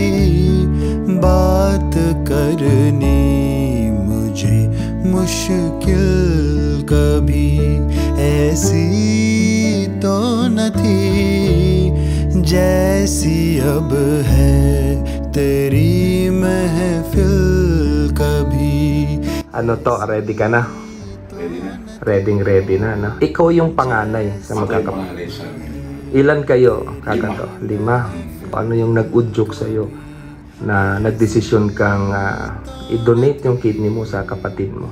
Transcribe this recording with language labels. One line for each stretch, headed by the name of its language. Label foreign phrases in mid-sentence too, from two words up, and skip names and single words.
Urdu: بات کرنی مجھے مشکل کبھی ایسی تو نہ تھی جیسی اب ہے تیری محفل کبھی.
Filipino: Ano to? Ready ka na? Pwede na. Ready na, no? Ikaw yung panganay sa magkakapatid. Pangalay sa amin. Ilan kayo, kakato? 5. Ano yung nag-udyok sa'yo na nagdesisyon kang i-donate yung kidney mo sa kapatid mo?